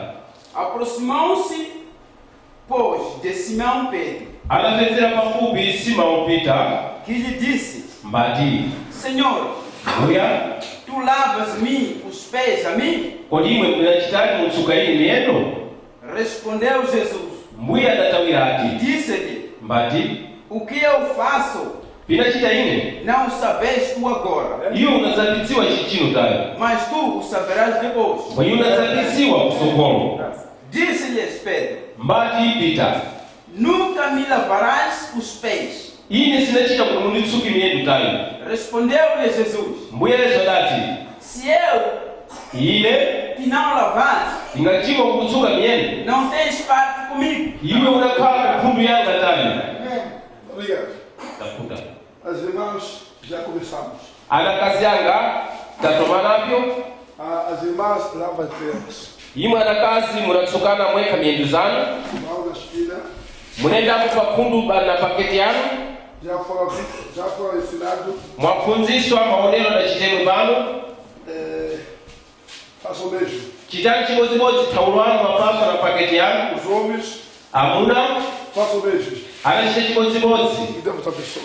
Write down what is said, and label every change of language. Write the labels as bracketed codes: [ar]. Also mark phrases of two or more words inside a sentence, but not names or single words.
[pt] Aproximou-se, pois, de Simão Pedro, [seh] anapezera pafupi Simão Pita [pt] que lhe disse: [seh] mbati [pt] Senhor, [seh] uya [pt] tu lavas-me os pés a mim? [seh] kodi imwe munachitadi mutsuka ine miyendo. [pt] Respondeu Jesus [seh] Mbuya adatawira [pt] e [seh] ati [pt] disse-lhe: [seh] mbati [pt] O que eu faço [seh] pinachita ine [pt] não sabes tu agora, [seh] iyo unazapitiwa chichino tayo [pt] mas tu o saberás depois. [seh] kwenye unazapitiwa kusokolo. [pt] Disse-lhes Pedro: [seh] Mbati Pita [pt] Nunca me lavarás os pés. [seh] ine sinachita kuti munditsuke miyendo tayo. [pt] Respondeu-lhe Jesus: [seh] Mbuya Yesu adati [pt] Se eu [seh] ine [pt] te não lavar, [seh] ingachimwa kukutsuka miyendo [pt] não tens parte comigo. [seh] iwe unakhala kuphundu yanga tayo. [pt] Obrigado. [seh] Tafuta [pt] As irmãs, já começamos. [seh] ana kazi yanga tatoma napyo. [pt] As irmãs lavam as pernas. [seh] Imwe ana kazi munatsukana mweka miyendo zanu [pt] Vão na esquina. [seh] munaendapo pakhundu na paketi yanu [pt] Já foram ensinados. [seh] mwaphunziswa maonero na chitendo pano. [pt] Façam o mesmo. [seh] chitali chimodzimodzi taulwano mapapa na paketi yanu. [pt] Os homens [seh] Amuna [pt] façam o mesmo. [seh] anachita chimodzimodzi. [pt] E Deus abençoe.